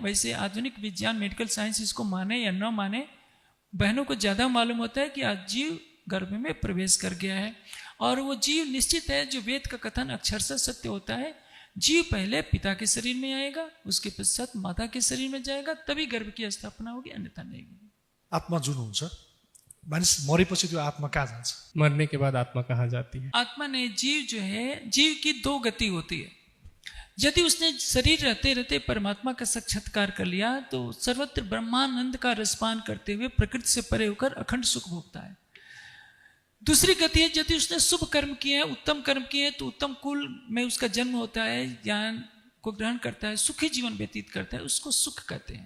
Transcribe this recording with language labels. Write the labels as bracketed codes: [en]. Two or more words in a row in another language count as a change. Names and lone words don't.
[hi] वैसे आधुनिक विज्ञान, [en] medical science [hi] इसको माने या न माने, बहनों को ज़्यादा मालूम होता है कि आज जीव गर्भ में प्रवेश कर गया है। और वो जीव निश्चित है, जो वेद का कथन अक्षरशः सत्य होता है, जीव पहले पिता के शरीर में आएगा, उसके पश्चात माता के शरीर में जाएगा, तभी गर्भ की स्थापना होगी, अन्यथा नहीं होगी। [ne] आत्मा जुन हुन्छ, मानिस मरेपछि त्यो आत्मा कहाँ जान्छ? [hi] मरने के बाद आत्मा कहाँ जाती है? आत्मा ने, जीव जो है, जीव की 2 गति होती है। यदि उसने शरीर रहते रहते परमात्मा का साक्षात्कार कर लिया तो सर्वत्र ब्रह्मानंद का रसपान करते हुए प्रकृति से परे होकर अखंड सुख भोगता है। दूसरी गति है, यदि उसने शुभ कर्म किए हैं, उत्तम कर्म किए हैं, तो उत्तम कुल में उसका जन्म होता है, ज्ञान को ग्रहण करता है, सुखी जीवन व्यतीत करता है, उसको सुख कहते हैं।